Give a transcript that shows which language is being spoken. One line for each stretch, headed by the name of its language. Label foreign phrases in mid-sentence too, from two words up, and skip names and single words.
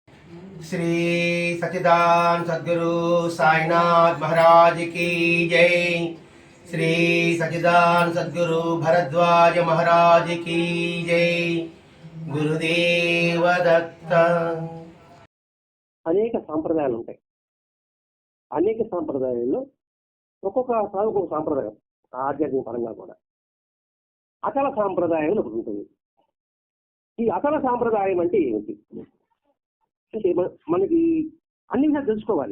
Hindi: श्री सच्चिदानंद सद्गुरु साईनाथ महाराज की जय। श्री सच्चिदानंद सद्गुरु भरद्वाज महाराज की जय। गुरुदेव दत्त।
Telugu: అనేక సాంప్రదాయాలు ఉంటాయి. అనేక సాంప్రదాయాల్లో ఒక్కొక్క సాగు సాంప్రదాయం ఆధ్యాత్మిక పరంగా కూడా అచల సాంప్రదాయం ఒకటి ఉంటుంది. ఈ అచల సాంప్రదాయం అంటే ఏమిటి అంటే మనకి అన్ని విషయాలు తెలుసుకోవాలి.